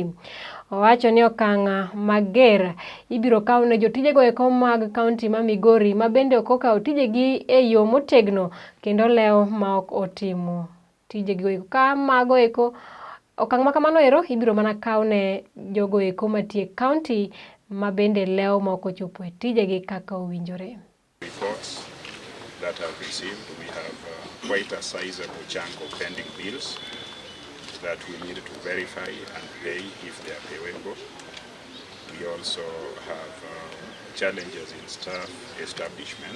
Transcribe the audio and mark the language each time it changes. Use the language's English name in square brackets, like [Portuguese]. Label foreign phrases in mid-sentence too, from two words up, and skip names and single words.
[Luo (Kenya and Tanzania)] Owacho ni okang' mager ibiro kaw ne jotijego eko mag county ma Migori mabende ok okawo tijegi e yo motegno kendo leo ma ok otimo tijegi eko ka mago eko okang' makamano ero ibiro mana kaw ne jogo eko matie county mabende leo ma ok ochopo e tijegi kaka owinjore. [English] Reports that have received, we have quite a sizable chunk of pending bills that we need to verify and pay if they are payable. We also have challenges in staff establishment.